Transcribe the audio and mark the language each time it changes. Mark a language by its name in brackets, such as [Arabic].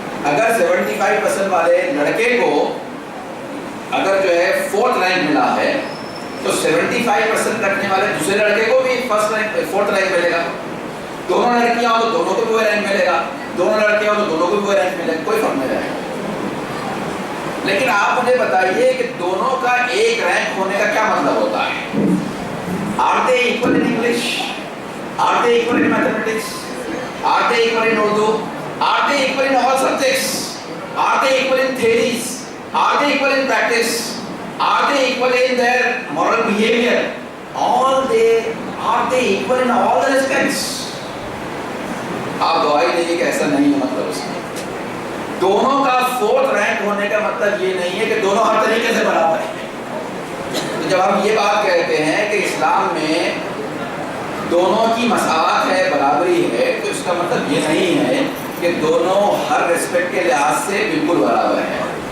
[Urdu] اگر 75% والے لڑکے کو اگر جو ہے 4th رینک ملا ہے تو 75% رکھنے والے دوسرے لڑکے کو بھی 4th رینک ملے گا۔ دونوں لڑکیاں ہو تو دونوں کو بھی وہ رینک ملے گا، دونوں لڑکے ہو تو دونوں کو بھی وہ رینک ملے گا، کوئی فرق نہیں رہے گا۔ لیکن آپ مجھے بتائیے کہ دونوں کا ایک رینک ہونے کا کیا مطلب ہوتا ہے؟ [English] Are they equal in English? Are they equal in mathematics? Are they equal in Urdu? Are they equal in all subjects? Are they equal in theories? Are they equal in practice? Are they equal in their moral behavior? Are they equal in all the respects? [Urdu] آپ گواہی دیں کہ ایسا نہیں ہے، مطلب اس کا دونوں کا 4th رینک ہونے کا مطلب یہ نہیں ہے کہ دونوں ہر طریقے سے برابر ہیں۔ تو جب ہم یہ بات کہتے ہیں کہ اسلام میں دونوں کی مساوات ہے، برابری ہے، تو اس کا مطلب یہ نہیں ہے کہ دونوں ہر ریسپیکٹ کے لحاظ سے بالکل برابر ہیں۔